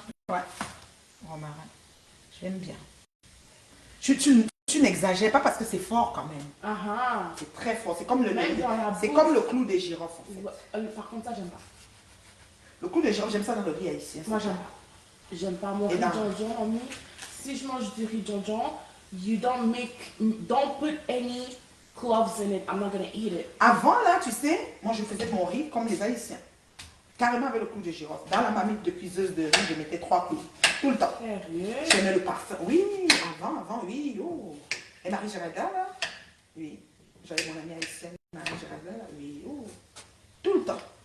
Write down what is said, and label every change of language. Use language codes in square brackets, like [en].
[fr] Ouais, romarin, j'aime bien. Tu n'exagères pas parce que c'est fort quand même. C'est très fort, c'est comme le clou des girofles en fait. Par contre, ça, j'aime pas. Le clou des girofles, j'aime ça dans le riz haïtien. Moi, j'aime pas. J'aime pas mon riz djonjon. Si je mange du riz djonjon, [en] don't put any cloves in it. I'm not gonna eat it. [fr] Avant là, tu sais, moi je faisais mon riz comme les haïtiens. Carrément avec le clou de girofle. Dans la marmite de cuiseuse de riz, je mettais 3 clous. Tout le temps. Sérieux? J'aimais le parfum. Oui, avant, oui. Oh. Et Marie-Géralda, là? Oui. J'avais mon amie haïtienne, Marie-Géralda, là? Oui. Oh. Tout le temps.